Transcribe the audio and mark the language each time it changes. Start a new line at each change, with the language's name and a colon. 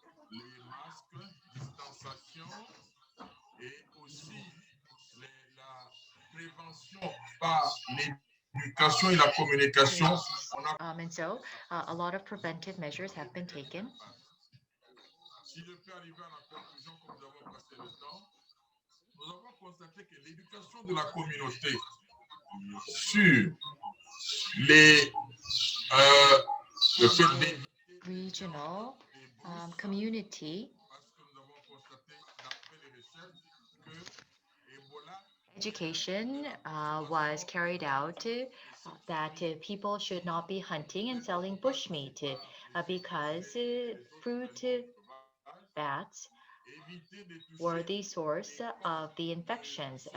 French: Les masques, distanciation et aussi la prévention par l'éducation et la communication.
English: And so a lot of preventive measures have been taken.
French: Si je peux arriver à la conclusion, comme nous avons passé le temps, nous avons constaté que l'éducation de la communauté sur les le fait d'éviter
English: Regional community
French: parce que nous avons constaté d'après les recherches que Ebola
English: education was carried out that people should not be hunting and selling bushmeat because fruit bats were the source of the infections.